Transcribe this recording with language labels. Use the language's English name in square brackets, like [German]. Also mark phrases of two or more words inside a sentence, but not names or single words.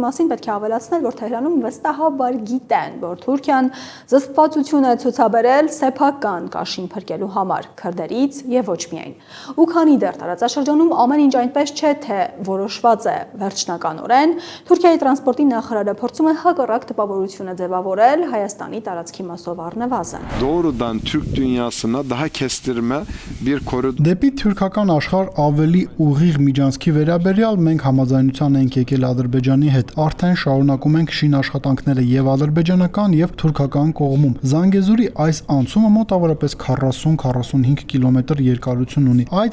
[Armenian] մասին պետք է ավելացնել, որ Թեհրանում վստահաբար գիտեն, որ Թուրքիան զսպվածություն է ցուցաբերել սեփական կաշին փրկելու համար քրդերից եւ ոչ միայն։ Ու քանի դեռ տարածաշրջանում ամեն ինչ այնպես չէ, թե որոշված է վերջնականորեն, Թուրքիայի տրանսպորտի նախարարը փորձում է հակառակ տպավորությունը ձևավորել Հայաստանի տարածքի մասով առնվազն։ [Turkish] Doğrudan Türk dünyasına daha kestirme bir koridor. [Armenian] Դեպի թուրքական աշխարհ ավելի ուղիղ միջանցքի վերաբերյալ մենք համաձայնության ենք եկել Ադրբեջանի հետ։ Արդեն շարունակում ենք շին աշխատանքները եւ ադրբեջանական եւ թուրքական կողմում։ Զանգեզուրի այս անցումը մոտավորապես 40-45 կիլոմետր երկարություն ունի։ Այդ